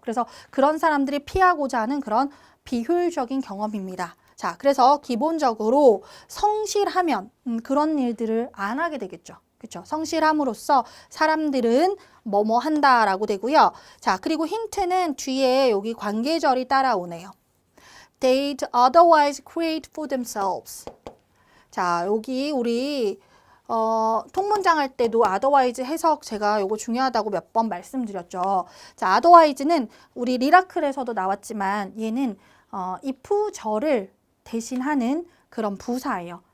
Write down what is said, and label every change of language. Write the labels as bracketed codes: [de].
[ko] 그래서 그런 사람들이 피하고자 하는 그런 비효율적인 경험입니다. 자, 그래서 기본적으로 성실하면 그런 일들을 안 하게 되겠죠. 그렇죠? 성실함으로써 사람들은 뭐뭐 한다라고 되고요. 자, 그리고 힌트는 뒤에 여기 관계절이 따라오네요. [en] They'd otherwise create for themselves. [ko] 자, 여기 우리 통문장 할 때도 otherwise 해석 제가 요거 중요하다고 몇 번 말씀드렸죠. 자, otherwise는 우리 리라클에서도 나왔지만 얘는 if절을 대신하는 그런 부사예요.